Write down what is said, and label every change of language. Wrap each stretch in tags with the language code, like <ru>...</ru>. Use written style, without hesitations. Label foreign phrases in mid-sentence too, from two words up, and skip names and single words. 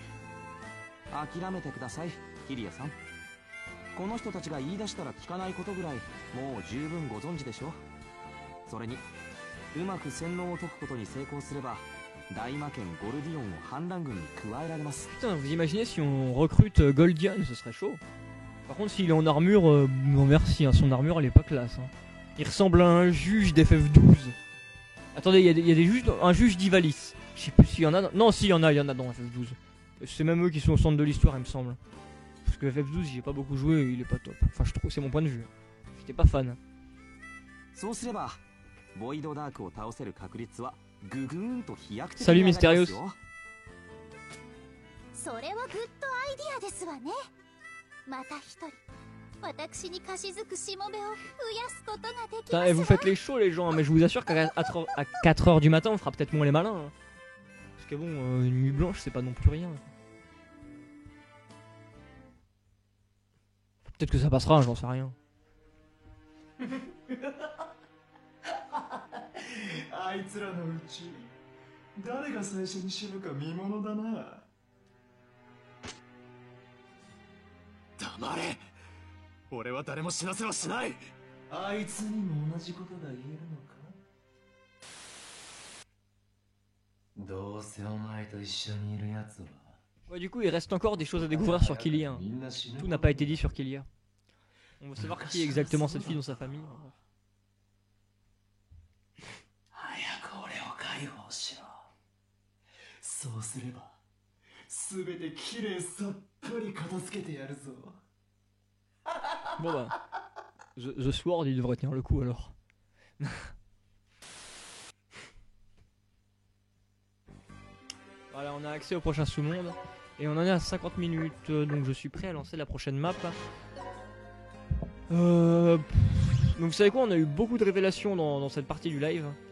<ja>諦めてくださいキリアさん。この人たちが言い出したら聞かないことぐらいもう十分ご存知でしょ。それにうまく洗脳を解くことに成功すれば大魔剣ゴルディオンを反乱軍に加えられます。</ja> <fr>Putain, vous imaginez si on recrute Goldion, ce serait chaud. Par contre, s'il est en armure, non merci, hein, son armure elle est pas classe. Hein. Il ressemble à un juge d'FF12. Attendez, il y a des juges, un juge d'Ivalice. Je sais plus s'il y en a. Non, si, il y en a dans FF12. C'est même eux qui sont au centre de l'histoire, il me semble. Parce que FF12, j'y ai pas beaucoup joué et il est pas top. Enfin, je trouve, c'est mon point de vue. J'étais pas fan.</fr> <ja>そうすればボイドダークを倒せる確率はぐぐーんと飛躍的</ja> <fr>Salut</fr> <ja>に上がりますよ。 Mysterious. それはグッドアイディアですわね。また一人私に貸し付くしもべを増やすことができま</ja> <fr>Putain,</fr> <ja>す</ja> <fr>et vous</fr> <ja>わ。</ja> <fr>faites les chauds, les gens, hein, mais je vous assure qu'à 4h du matin, on fera peut-être moins les malins. Hein. Parce que bon, une nuit blanche, c'est pas non plus rien. Peut-être que ça passera, j'en sais rien.</fr> <ja>あいつらのうち誰が最初に死ぬか見ものだな。黙れ。俺は誰も死なせはしない。あいつにも同じことが言えるのか。どうせお前と一緒にいるやつは</ja> <fr>Ouais, du coup, il reste encore des choses à découvrir sur Killia. Hein.</fr> <ja>みんな死ぬ</ja> <fr>Tout n'a pas été dit sur Killia. On veut savoir qui est exactement cette fille dans sa famille.</fr> <ja>早く俺を解放しろ。そうすれば全てきれいさっぱり片付けてやるぞ。</ja> <fr>Bon bah, The Sword, il devrait tenir le coup alors. Voilà, on a accès au prochain sous-monde. Et on en est à 50 minutes, donc je suis prêt à lancer la prochaine map. Donc vous savez quoi, on a eu beaucoup de révélations dans cette partie du live.</fr>